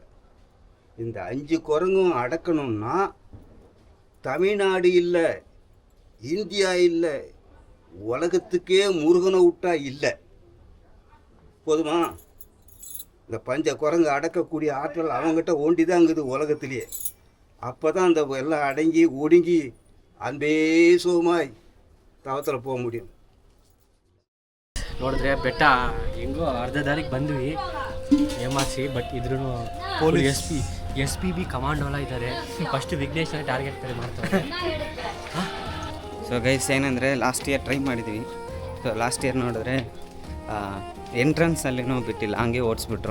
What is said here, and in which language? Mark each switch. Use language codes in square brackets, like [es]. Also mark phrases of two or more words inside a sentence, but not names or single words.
[ta] இந்த 5 குரங்கும் அடக்கணும்னா தமிழ்நாடு இல்லை, இந்தியா இல்லை, உலகத்துக்கே முருகனை விட்டா இல்லை. போதுமா? இந்த பஞ்ச குரங்கு அடக்கக்கூடிய ஆற்றல் அவங்ககிட்ட ஓண்டி தான் இருக்குது உலகத்திலேயே. அப்போ தான் அந்த எல்லாம் அடங்கி ஒடுங்கி அன்பே சுகமாய் தவத்தில் போக முடியும். [kn] ನೋಡಿದ್ರೆ ಬೆಟ್ಟ ಹೆಂಗೋ ಅರ್ಧ ದಾರಿಗೆ ಬಂದ್ವಿ ಏಮಾಸಿ. ಬಟ್ ಇದ್ರೂ ಪೊಲೀಸ್. ಎಸ್ ಪಿ ಬಿ ಕಮಾಂಡೋಲ ಇದ್ದಾರೆ. ಫಸ್ಟ್ ವಿಘ್ನೇಶ್ನ ಟಾರ್ಗೆಟ್ ಮಾಡ್ತಾರೆ. [en] so guys ಏನಂದರೆ last year try ಮಾಡಿದ್ವಿ. so last year [kn] ನೋಡಿದ್ರೆ ಎಂಟ್ರೆನ್ಸಲ್ಲಿನೂ ಬಿಟ್ಟಿಲ್ಲ, ಹಂಗೆ ಓಡಿಸ್ಬಿಟ್ರು.